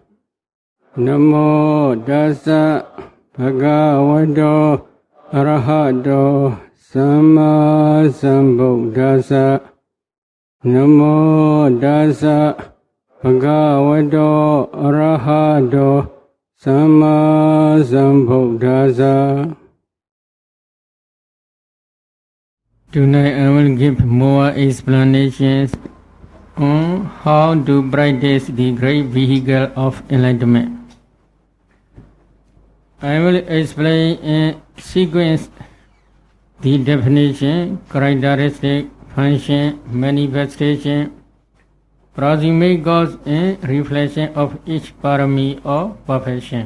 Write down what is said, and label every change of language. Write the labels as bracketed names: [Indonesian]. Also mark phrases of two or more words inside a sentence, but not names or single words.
[Pali] Namo Dasa Bhagavato Arahato Sama Sambuddhassa. Namo Dasa Bhagavato Arahato Sama Sambuddhassa. [English] Tonight I will give more explanations on how to practice the great vehicle of enlightenment. I will explain in sequence the definition, characteristic, function, manifestation, proximate cause and reflection of each parami or perfection.